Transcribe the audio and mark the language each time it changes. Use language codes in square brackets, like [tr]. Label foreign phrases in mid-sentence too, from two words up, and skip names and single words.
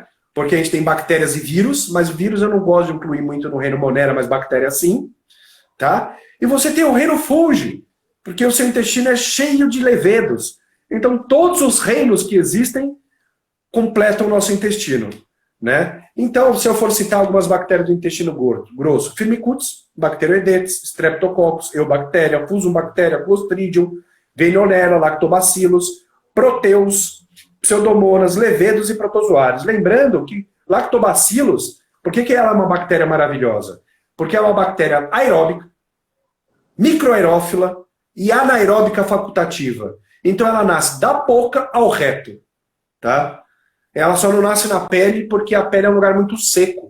[pt] Porque a gente tem bactérias e vírus, mas vírus eu não gosto de incluir muito no reino monera, mas bactéria sim, tá? E você tem o reino fungi, porque o seu intestino é cheio de levedos. Então todos os reinos que existem completam o nosso intestino, né? Então, se eu for citar algumas bactérias do intestino grosso, Firmicutes, Bacteroidetes, Streptococcus, Eubactéria, Fusumbactéria, Clostridium, Veillonella, Lactobacillus, Proteus, Pseudomonas, levedos e protozoários. Lembrando que Lactobacillus, por que ela é uma bactéria maravilhosa? Porque é uma bactéria aeróbica, microaerófila e anaeróbica facultativa. Então ela nasce da boca ao reto, tá? Ela só não nasce na pele porque a pele é um lugar muito seco.